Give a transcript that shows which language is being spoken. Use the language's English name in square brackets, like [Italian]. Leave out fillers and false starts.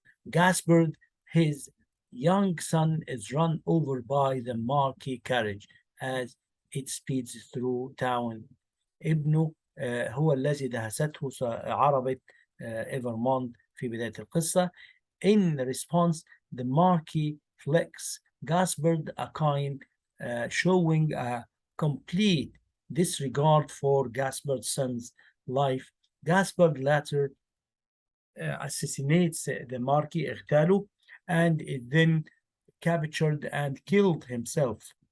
[English] Gaspard, his young son, is run over by the marquee carriage as it speeds through town. [Arabic] ابنه هو الذي دهسته عربة إيفرمونت في بداية القصة. [English] In response, the marquis flicks Gaspard a coin, showing a complete disregard for Gaspard's son's life. Gaspard later assassinates the marquis, [Arabic] اغتاله, [English] and is then captured and killed himself.